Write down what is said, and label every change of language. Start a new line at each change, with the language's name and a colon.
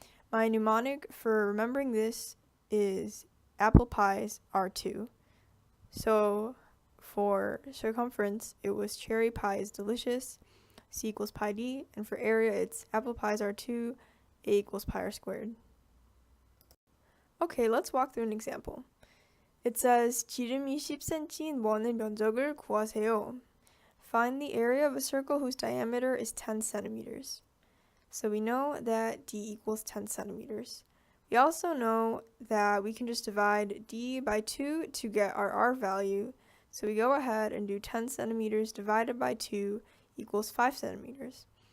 English: My mnemonic for remembering this is apple pies are 2. So for circumference, it was cherry pie is delicious, c equals pi d, and for area, it's apple pies are 2, a equals pi r squared. Okay, let's walk through an example. It says
Korean: 지름이 10cm인 원의 면적을 구하세요.
English: Find the area of a circle whose diameter is 10 centimeters. So we know that d equals 10 centimeters. We also know that we can just divide d by 2 to get our r value. So we go ahead and do 10 centimeters divided by 2 equals 5 centimeters.